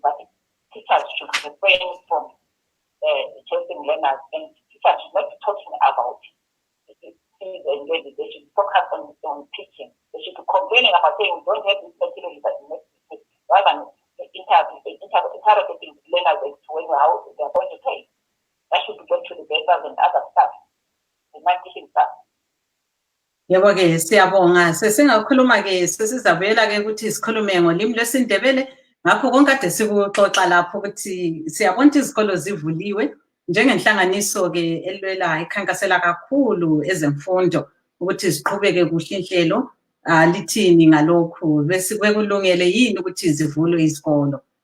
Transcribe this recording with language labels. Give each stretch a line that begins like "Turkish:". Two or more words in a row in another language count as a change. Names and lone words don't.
English: But teachers should refrain from chasing learners, and teachers should not be talking about fees and levies. They should focus on teaching. They should be complaining about saying we don't have this material, but rather than interrogating learners as to how lecturers and other staff, the non-teaching staff.
North Ndebele: Yebo ke siyabonga sesingakhuluma ke sesizabuyela ke ukuthi sikhulume ngolimi lwesiNdebele ngakho konke kade sikuxoxa lapho ukuthi siyabona izikolo zivuliwe njengenhlanganiso ke elwela ikhankasela kakhulu ezemfundo ukuthi ziqhubeke kuhle inhlelo lithini ngalokhu bese kwekulungele yini ukuthi zivulwe izikolo.